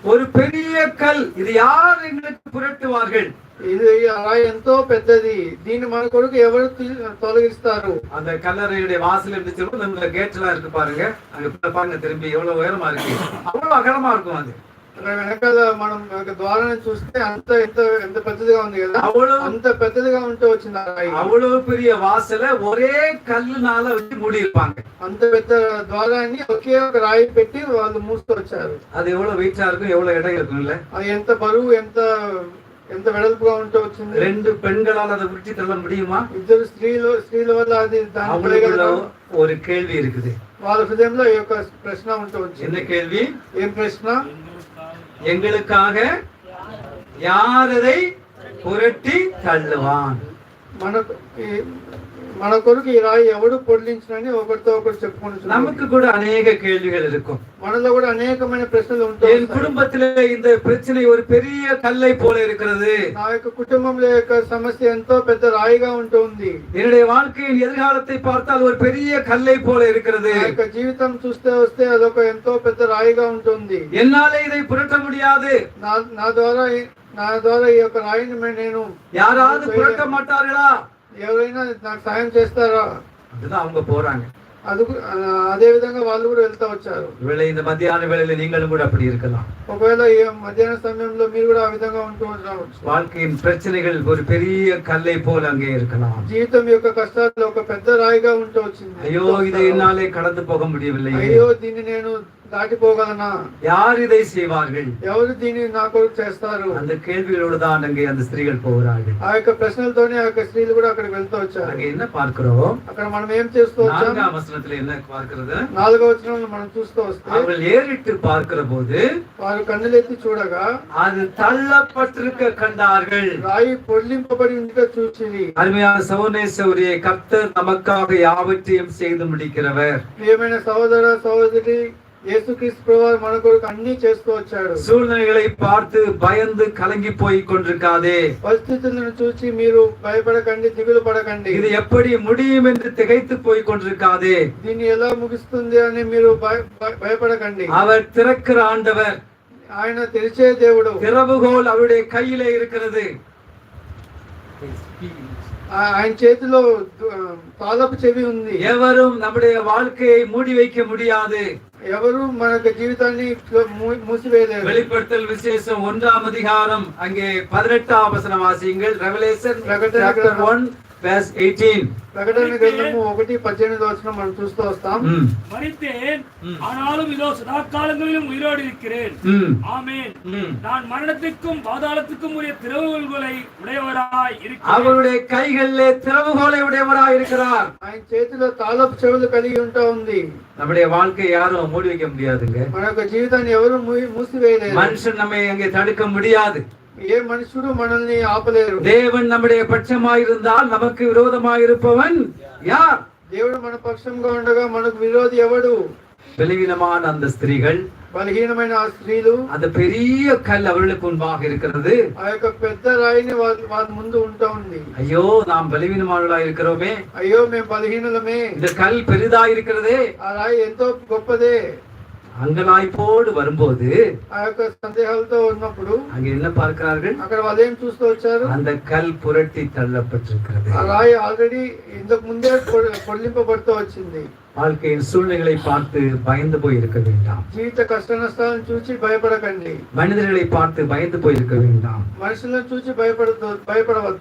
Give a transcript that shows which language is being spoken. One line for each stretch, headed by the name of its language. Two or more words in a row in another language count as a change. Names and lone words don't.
Tamil: ஒரு பெரிய கல், இது யார் எங்களுக்கு புரட்டுவார்கள்?
Telugu: ఇది రాయి ఎంతో పెద్దది, దీన్ని మన కొరకు ఎవరు తొలగిస్తారు?
Tamil: அந்த கல்லறையுடைய வாசல் இருந்துச்சு, நம்ம கேட்லாம் இருக்கு பாருங்க, அங்க பாருங்க திரும்பி எவ்வளவு உயரமா இருக்கு, அவ்வளவு அகலமா இருக்கும். அது
Telugu: వెనకాల మనం ద్వారాన్ని చూస్తే ఎంత పెద్దదిగా ఉంది కదా, అంత పెద్దదిగా ఉంటూ వచ్చింది.
Tamil: அவ்வளவு பெரிய வாசல ஒரே கல்லுனால வச்சு மூடி இருப்பாங்க.
Telugu: అంత పెద్ద ద్వారాన్ని ఒకే ఒక రాయి పెట్టి వాళ్ళు మూస్తూ వచ్చారు.
Tamil: அது எவ்வளவு வெயிட்டா இருக்கும், எவ்வளவு இடம் இருக்கும் இல்ல?
Telugu: అది ఎంత బరువు, ఎంత వెడల్పుగా ఉంటూ వచ్చింది.
Tamil: 2 பெண்களால் அதை உருட்டி தள்ள முடியுமா?
Telugu: 2 స్త్రీల వల్ల అది
Tamil: ஒரு கேள்வி இருக்குது.
Telugu: వాళ్ళ హృదయంలో ఈ యొక్క ప్రశ్న ఉంటూ వచ్చింది.
Tamil: என்ன கேள்வி?
Telugu: ఏం ప్రశ్న?
Tamil: எங்களுக்காக யார் அதை புரட்டி தள்ளுவான்?
Telugu: మన కొరకు ఈ రాయి ఎవడు పొడిలించినని ఒకరితో ఒకరు చెప్పుకుంటున్నాం.
Tamil: நமக்கு கூட அநேக கேள்விகள் இருக்கும்.
Telugu: మనలో కూడా అనేకమైన ప్రశ్నలు ఉంటాయి.
Tamil: என் குடும்பத்திலே இந்த பிரச்சனை ஒரு பெரிய கல்லை போல இருக்கிறது.
Telugu: నా యొక్క కుటుంబంలో యొక్క సమస్య ఎంతో పెద్ద రాయిగా ఉంటుంది.
Tamil: என்னுடைய வாழ்க்கையின் எதிர்காலத்தை பார்த்தால் ஒரு பெரிய கல்லை போல இருக்கிறது.
Telugu: నా యొక్క జీవితం చూస్తే వస్తే అదొక ఎంతో పెద్ద రాయిగా ఉంటుంది.
Tamil: என்னாலே இதை புரட்ட முடியாது.
Telugu: నా ద్వారా ఈ యొక్క రాయిని నేను
Tamil: யாராவது புரட்ட மாட்டார்களா?
Telugu: ఎవరైనా నాకు సాయం చేస్తారా?
Tamil: அதுதான் அவங்க போறாங்க.
Telugu: అదే విధంగా వాళ్ళు కూడా వెళ్తా వచ్చారు.
Tamil: ஒருவேளை இந்த மத்தியான வேளையில நீங்களும் கூட அப்படி இருக்கலாம்.
Telugu: ఒకవేళ ఈ మధ్యాహ్న సమయంలో మీరు కూడా ఆ విధంగా ఉంటూ ఉండవచ్చు.
Tamil: வாழ்க்கையின் பிரச்சனைகள் ஒரு பெரிய கல்லை போல அங்கே இருக்கலாம்.
Telugu: జీవితం యొక్క కష్టాలు ఒక పెద్ద రాయిగా ఉంటూ వచ్చింది.
Tamil: ஐயோ இதை என்னாலே கடந்து போக முடியவில்லை.
Telugu: అయ్యో దీన్ని నేను దాటిపోగలనా?
Tamil: யார் இதை செய்வார்கள்?
Telugu: ఎవరు దీన్ని నా కొరకు చేస్తారు?
Tamil: அந்த கேள்விகளோடு தான் அங்கே அந்த ஸ்திரீகள் போகிறார்கள்.
Telugu: ఆ యొక్క ప్రశ్నలతోనే ఆ యొక్క స్త్రీలు కూడా అక్కడికి వెళ్తూ వచ్చారు.
Tamil: அங்க என்ன பார்க்கிறோம்?
Telugu: అక్కడ మనం ఏం చేస్తూ వచ్చాం?
Tamil: 4వ వచనத்துல என்ன பார்க்கிறது?
Telugu: 4వ వచనంలో మనం చూస్తూ వస్తే
Tamil: அவர்கள் ஏறிட்டு பார்க்கிற போது
Telugu: వారు కన్నులెత్తి చూడగా
Tamil: அது தள்ளப்பட்டிருக்க கண்டார்கள்.
Telugu: రాయి పొడిలింపబడి ఉంటే చూచిరి.
Tamil: அருமையான சகோதரனே சகோதரியே, கர்த்தர் நமக்காக யாவற்றையும் செய்து முடிக்கிறவர்.
Telugu: ప్రియమైన సహోదర సహోదరి, యేసుక్రీస్తు ప్రభువు మన కొరకు అన్ని చేస్తూ వచ్చాడు.
Tamil: சூழ்நிலைகளை பார்த்து பயந்து கலங்கி போய் கொண்டிருக்காதே.
Telugu: పరిస్థితులను చూసి మీరు భయపడకండి, దిగులు పడకండి.
Tamil: இது எப்படி முடியும் என்று திகைத்து போய் கொண்டிருக்காதே.
Telugu: దీన్ని ఎలా ముగిస్తుంది అని మీరు భయపడకండి.
Tamil: அவர் திறக்கிற ஆண்டவர்.
Telugu: ఆయన తెరిచే దేవుడు.
Tamil: திறவுகோல் அவருடைய கையிலே இருக்கிறது.
Telugu: ఆయన చేతిలో తాళపు చెవి ఉంది.
Tamil: எவரும் நம்முடைய வாழ்க்கையை மூடி வைக்க முடியாது.
Telugu: ఎవరు మనకు జీవితాన్ని మూసివేయలేరు.
Tamil: வெளிப்படுத்தல் விசேஷம் 1ஆம் அதிகாரம் அங்கே 18ஆம் வசனம் வாசியுங்கள்.
English: Revelation chapter 1:18.
Telugu: ప్రకటన గ్రంథము 1:18 వచనం మనం చూస్తూ వస్తాం.
Tamil: மரித்தேன், ஆனாலும் இதோ சதா காலங்களிலும் உயிரோடு இருக்கிறேன். ஆமென். நான் மரணத்துக்கும் பாதாளத்துக்கும் உரிய திறவுகோலை உடையவராய் இருக்கிறேன். அவருடைய கைகளிலே திறவுகோலை உடையவராய் இருக்கிறார்.
Telugu: ఆయన చేతిలో తాళపు చెవులు కలిగి ఉంటా ఉంది.
Tamil: நம்முடைய வாழ்க்கையை யாரும் மூடி வைக்க முடியாதுங்க.
Telugu: మన యొక్క జీవితాన్ని ఎవరు మూసివేయలేరు.
Tamil: மனுஷன் நம்மை அங்கே தடுக்க முடியாது.
Telugu: ఏ మనుషుడు మనల్ని ఆపలేరు.
Tamil: தேவன் நம்முடைய பட்சமாயிருந்தால் நமக்கு விரோதமாயிருப்பவன் யார்?
Telugu: దేవుడు మన పక్షంగా ఉండగా మనకు విరోధి ఎవడు?
Tamil: பலவீனமான அந்த ஸ்திரீகள்,
Telugu: బలహీనమైన ఆ స్త్రీలు,
Tamil: அந்த பெரிய கல் அவர்களுக்கு முன்பாக இருக்கிறது.
Telugu: ఆ యొక్క పెద్ద రాయిని వాళ్ళ ముందు ఉంటా ఉంది.
Tamil: ஐயோ நாம் பலவீனமானவர்களா இருக்கிறோமே,
Telugu: అయ్యో మేము బలహీనులమే,
Tamil: இந்த கல் பெரிதா இருக்கிறதே.
Telugu: ఆ రాయి ఎంతో గొప్పదే.
Tamil: அங்கலாய்ப்போடு வரும்போது
Telugu: ఆ యొక్క సందేహాలతో ఉన్నప్పుడు
Tamil: அங்க என்ன பார்க்கிறார்கள்?
Telugu: అక్కడ వాళ్ళు ఏం చూస్తూ వచ్చారు?
Tamil: அந்த கல் புரட்டி தள்ளப்பட்டிருக்கிறது.
Telugu: ఆ రాయి ఆల్రెడీ ఇంతకు ముందే పొడిలింపబడుతూ వచ్చింది.
Tamil: வாழ்க்கையின் சூழ்நிலைகளை பார்த்து பயந்து போய் இருக்க வேண்டாம்.
Telugu: జీవిత కష్ట నష్టాలను చూసి భయపడకండి.
Tamil: மனிதர்களை பார்த்து பயந்து போய் இருக்க வேண்டாம்.
Telugu: మనుషులను చూసి భయపడవద్దు.